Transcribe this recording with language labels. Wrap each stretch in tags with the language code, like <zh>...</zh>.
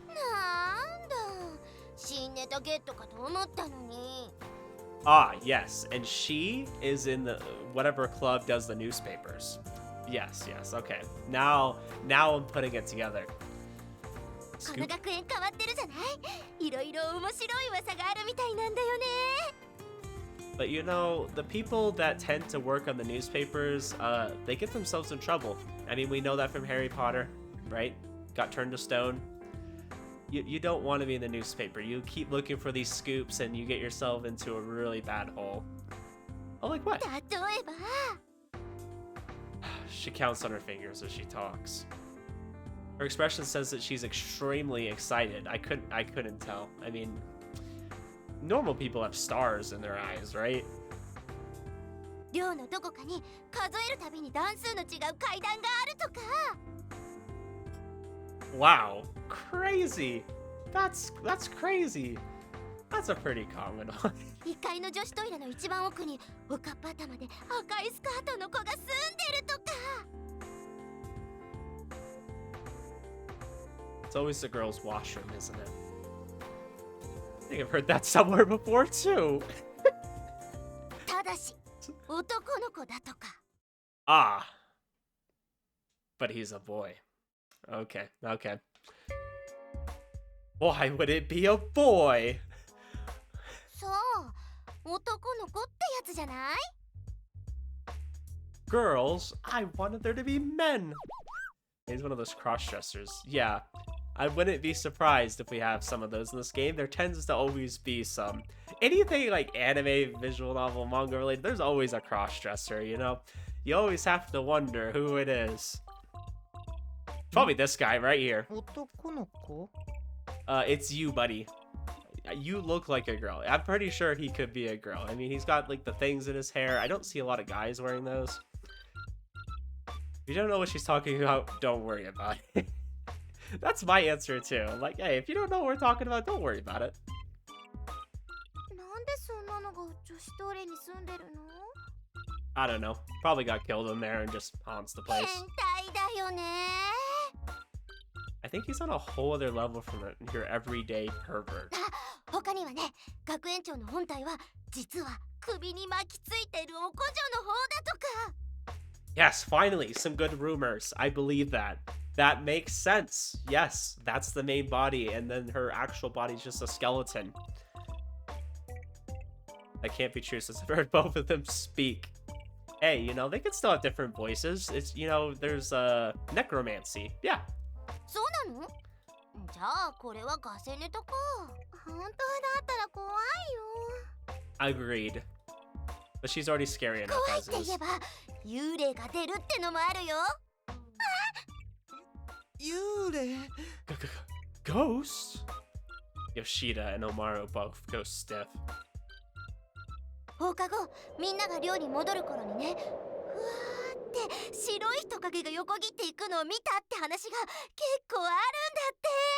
<ja>なんだ新ネタゲットかと思ったのに</ja> <en>Ah, yes, and she is in the whatever club does the newspapers. Yes, okay. Now I'm putting it together.</en> <ja>この学園変わってるじゃないいろいろ面白い噂があるみたいなんだよね</ja> <en>But you know, the people that tend to work on the newspapers, they get themselves in trouble. I mean, we know that from Harry Potter, right? Got turned to stone. You don't want to be in the newspaper. You keep looking for these scoops and you get yourself into a really bad hole. Oh, like what?</en> <ja>例えば</ja> <en>She counts on her fingers as she talks. Her expression says that she's extremely excited. I couldn't tell. I mean, normal people have stars in their eyes, right?</en> <ja>寮のどこかに数えるたびに段数の違う階段があるとか</ja> <en>Wow, crazy. That's crazy. That's a pretty common one.</en> <ja>1階の女子トイレの一番奥におかっぱ頭で赤いスカートの子が住んでるとか</ja> <en>It's always the girls' washroom, isn't it? I think I've heard that somewhere before too.</en> <ja>ただし男の子だとか</ja> <en>Ah, but he's a boy. Okay, okay. Why would it be a boy?</en> <ja>そう男の子ってやつじゃない？</ja> <en>Girls, I wanted there to be men. He's one of those cross-dressers. Yeah, I wouldn't be surprised if we have some of those in this game. There tends to always be some. Anything like anime, visual novel, manga related, there's always a cross-dresser, you know? You always have to wonder who it is. Probably this guy right here.</en> <ja>男の子？</ja> <en>It's you, buddy. You look like a girl. I'm pretty sure he could be a girl. I mean, he's got like the things in his hair. I don't see a lot of guys wearing those. If you don't know what she's talking about, don't worry about it. That's my answer too. Like, hey, if you don't know what we're talking about, don't worry about it.</en> <ja>なんでそんなのが女子トイレに住んでるの？</ja> <en>I don't know. Probably got killed in there and just haunts the</en> <ja>変</ja> <en>place.</en> <ja>態だよね。</ja> <en>I think he's on a whole other level from your everyday pervert.</en> <ja>他にはね、学園長の本体は実は首に巻きついてるお子女の方だとか。</ja> <en>Yes, finally, some good rumors. I believe that. That makes sense. Yes, that's the main body, and then her actual body's just a skeleton. That can't be true since I've heard both of them speak. Hey, you know, they could still have different voices. It's, you know, there's necromancy. Yeah.</en> <ja>そうなの？じゃあこれはガセネタか。本当だったら怖いよ。</ja> <en>Agreed. But she's already scary enough</en> <ja>怖いっ</ja> <en>as</en> <ja>て</ja> <en>is.</en> <ja>言えば幽霊が出るってのもあるよ。幽霊？</ja> <en>Ghosts? Yoshida and Omaru both go stiff.</en> <ja>放課後みんなが寮に戻る頃にね、ふわーって白い人影が横切っていくのを見たって話が結構あるんだって。</ja>